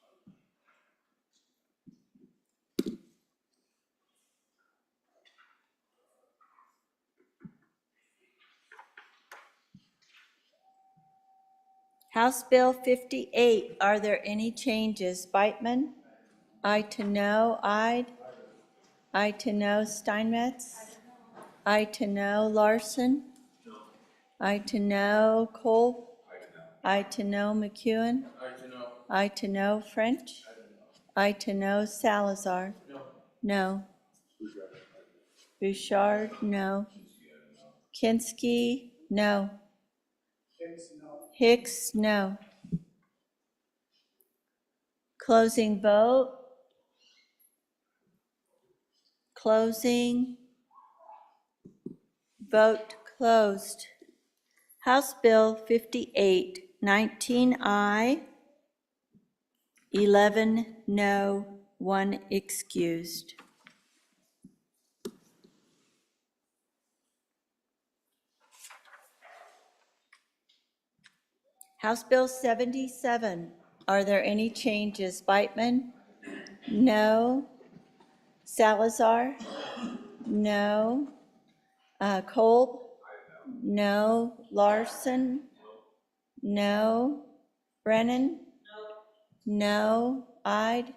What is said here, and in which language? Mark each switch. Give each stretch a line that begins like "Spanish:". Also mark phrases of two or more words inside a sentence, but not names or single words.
English: House Bill 58, are there any changes? Beitman? Aye to no. Ide? Aye to no. Steinmetz? Aye to no. Larson? Aye to no. Kolb? Aye to no. McEwen? Aye to no. French? Aye to no. Salazar? No. Bouchard? No. Kinsky? No. Hicks? No. Closing vote. Closing. Vote closed. House Bill 58, 19 aye, 11 no, 1 excused. House Bill 77, are there any changes? Beitman? No. Salazar? No. Kolb? No. Larson? No. Brennan? No. Ide?